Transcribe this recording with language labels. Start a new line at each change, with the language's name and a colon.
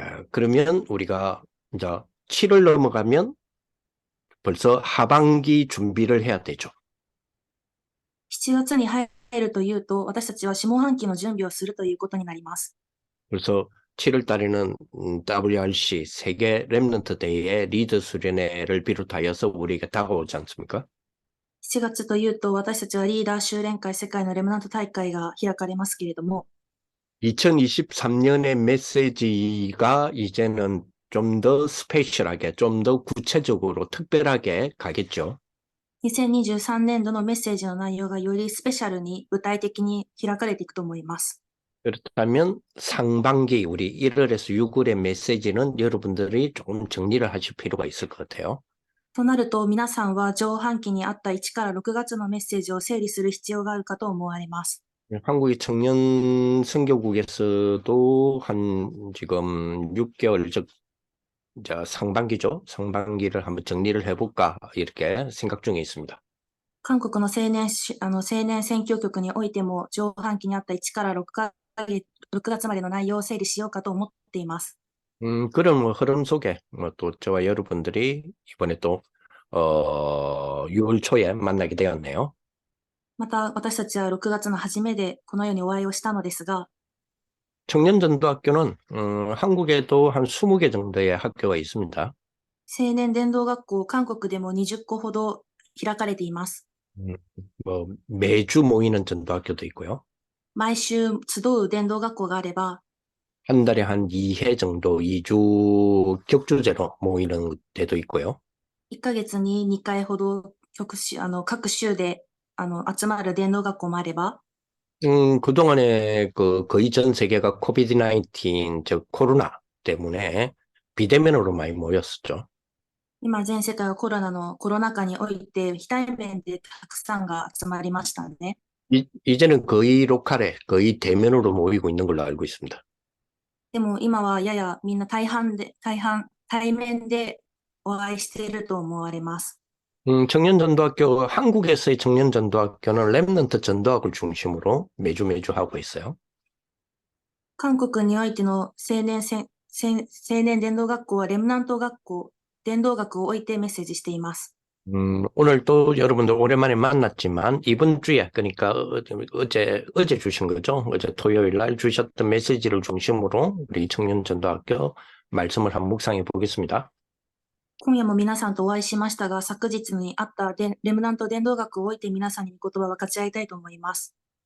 Korean: 그러면 우리가 이제 7월 넘어가면 벌써 하반기 준비를 해야 되죠.
Japanese: 7月に入るというと、私たちは下半期の準備をするということになります。
Korean: 그래서 7월 달에는 WRC 세계 랩런트 대회의 리더 수련회를 비롯하여서 우리에게 다가오지 않습니까?
Japanese: 7月というと、私たちはリーダー修練会世界のレムナント大会が開かれますけれども、
Korean: 2023년의 메시지가 이제는 좀 더 스페셜하게, 좀 더 구체적으로 특별하게 가겠죠.
Japanese: 2023年度のメッセージの内容がよりスペシャルに具体的に開かれていくと思います。
Korean: 그렇다면 상반기 우리 1월에서 6월의 메시지는 여러분들이 좀 정리를 하실 필요가 있을 것 같아요.
Japanese: となると、皆さんは上半期にあった1から6月のメッセージを整理する必要があるかと思われます。
Korean: 한국의 청년 선교국에서도 한 지금 6개월, 즉 이제 상반기죠. 상반기를 한번 정리를 해볼까 이렇게 생각 중에 있습니다.
Japanese: 韓国の青年宣教局においても、上半期にあった1から6月までの内容を整理しようかと思っています。
Korean: 그런 흐름 속에 또 저와 여러분들이 이번에 또 6월 초에 만나게 되었네요.
Japanese: また、私たちは6月の初めでこのようにお会いをしたのですが、
Korean: 청년전도학교는 한국에도 한 20개 정도의 학교가 있습니다.
Japanese: 青年伝道学校、韓国でも20個ほど開かれています。
Korean: 뭐 매주 모이는 전도학교도 있고요.
Japanese: 毎週集う伝道学校があれば、
Korean: 한 달에 한 2회 정도 2주 격주제로 모이는 데도 있고요.
Japanese: 1ヶ月に2回ほど各州で集まる伝道学校もあれば、
Korean: 그동안에 거의 전 세계가 코비드-19, 즉 코로나 때문에 비대면으로 많이 모였었죠.
Japanese: 今全世界はコロナ禍において非対面でたくさんが集まりましたね。
Korean: 이제는 거의 로컬에, 거의 대면으로 모이고 있는 걸로 알고 있습니다.
Japanese: でも今はややみんな対面でお会いしていると思われます。
Korean: 청년전도학교, 한국에서의 청년전도학교는 랩넌트 전도학을 중심으로 매주 하고 있어요.
Japanese: 韓国においての青年伝道学校はレムナント伝道学を置いてメッセージしています。
Korean: 오늘 또 여러분들 오랜만에 만났지만 이번 주에, 그러니까 어제 주신 거죠? 어제 토요일 날 주셨던 메시지를 중심으로 우리 청년전도학교 말씀을 한번 묵상해 보겠습니다.
Japanese: 今夜も皆さんとお会いしましたが、昨日にあったレムナント伝道学を置いて皆さんに言葉を分かち合いたいと思います。